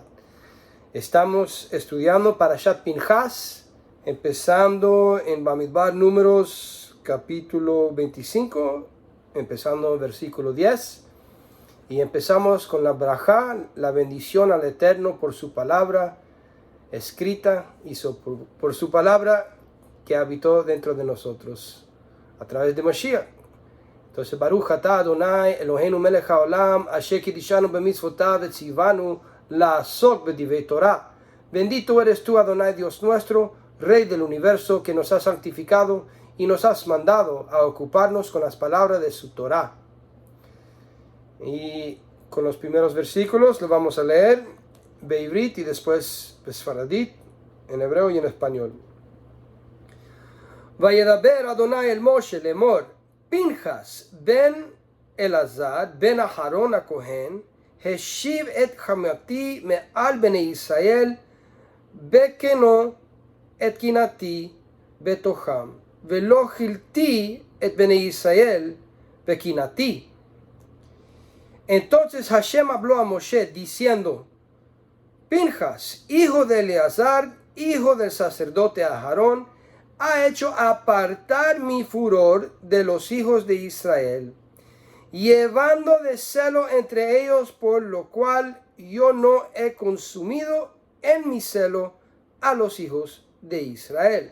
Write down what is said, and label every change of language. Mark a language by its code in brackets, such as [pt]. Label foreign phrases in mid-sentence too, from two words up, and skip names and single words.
[es] Estamos estudiando Parashat Pinchas, empezando en Bamidbar Números capítulo 25, empezando en versículo 10. Y empezamos con la brajá, la bendición al Eterno por su palabra escrita y por su palabra que habitó dentro de nosotros a través de Mashiach. Entonces, [he] ברוך אתה אדוני אלוהינו מלך העולם אשר קדשנו במצוותיו וצונו לעסוק בדברי תורה. [es] Bendito eres tú, Adonai, Dios nuestro, Rey del universo, que nos has santificado y nos has mandado a ocuparnos con las palabras de su Torah. Y con los primeros versículos lo vamos a leer Beivrit y después Besfaradit, en hebreo y en español. [he] וידבר אדוני אל משה לאמר פינחס בן אלעזר בן אהרן הכהן השיב את חמתי מעל בני ישראל בקנאו את קנאתי בתוכם ולא כליתי את בני ישראל בקנאתי. [es] Entonces Hashem habló a Moshe diciendo: Pinchas, hijo de Eleazar, hijo del sacerdote Aharón, ha hecho apartar mi furor de los hijos de Israel, llevando de celo entre ellos, por lo cual yo no he consumido en mi celo a los hijos de Israel.